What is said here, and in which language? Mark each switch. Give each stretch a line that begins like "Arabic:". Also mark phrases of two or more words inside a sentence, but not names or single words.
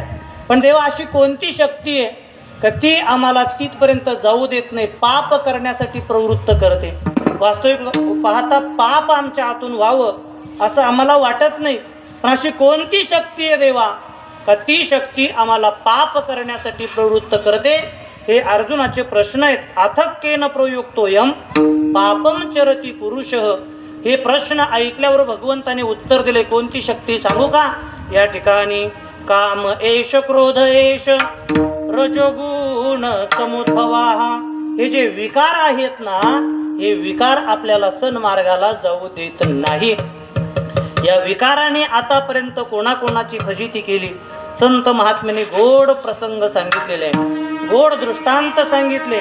Marathi: पण देवा अशी कोणती शक्ती आहे का ती आम्हाला तिथपर्यंत जाऊ देत नाही, पाप करण्यासाठी प्रवृत्त करते? वास्तविक पाहता पाप आमच्या हातून व्हावं असं आम्हाला वाटत नाही. पण अशी कोणती शक्ती आहे देवा का ती शक्ती आम्हाला पाप करण्यासाठी प्रवृत्त करते? हे अर्जुनाचे प्रश्न आहेत.
Sanskrit: अथक्केन प्रयुक्तोयम पापम चरती पुरुषः.
Marathi: हे प्रश्न ऐकल्यावर भगवंताने उत्तर दिले. कोणती शक्ती सांगू का? या ठिकाणी
Sanskrit: काम एष क्रोध एष रजोगुण समुद्भवाः.
Marathi: हे जे विकार आहेत ना, हे विकार आपल्याला सन्मार्गाला जाऊ देत नाही. या विकाराने आतापर्यंत कोणाकोणाची फजिती केली संत महात्म्याने गोड प्रसंग सांगितलेले आहे, गोड दृष्टांत सांगितले.